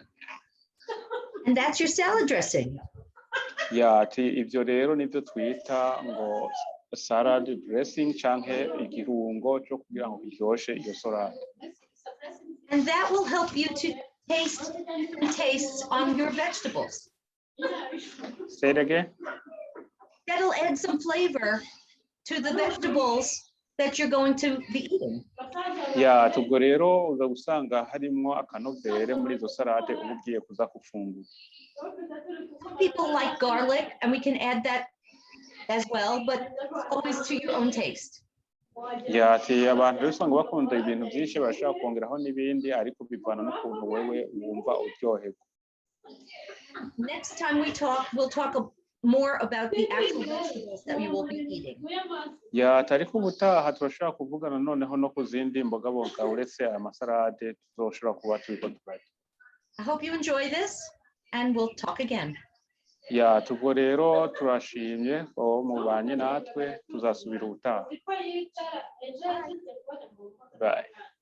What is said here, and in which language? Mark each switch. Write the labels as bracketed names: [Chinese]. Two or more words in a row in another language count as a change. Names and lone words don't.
[English] And that's your salad dressing. [Rundi] Ya ati ibyo rero nibyo twita ngo [English] salad dressing [Rundi] canke igirungo cyo kugira ngo kiryoshye iyo salad. [English] And that will help you to taste tastes on your vegetables. Say it again. That'll add some flavor to the vegetables that you're going to be eating. [Rundi] Ya tubwo rero uza gusanga harimo akanovere muri izo salade ubugiye kuza kufungura. [English] People like garlic, and we can add that as well, but always to your own taste. [Rundi] Ya ati abantu rero usanga bakunda ibintu byinshi bashaka kongeraho n'ibindi ariko bivana n'ukuntu wewe wumva uryoherwa. [English] Next time we talk, we'll talk more about the actual vegetables that we will be eating. [Rundi] Ya ariko ubutaha turashaka kuvugana noneho no ku zindi mbogaboga uretse aya masalade tuzoshobora kuba turiko turarya. [English] I hope you enjoy this, and we'll talk again. [Rundi] Ya tubwo rero turashimye ko mubanye natwe tuzasubira ubutaha. [English] Bye.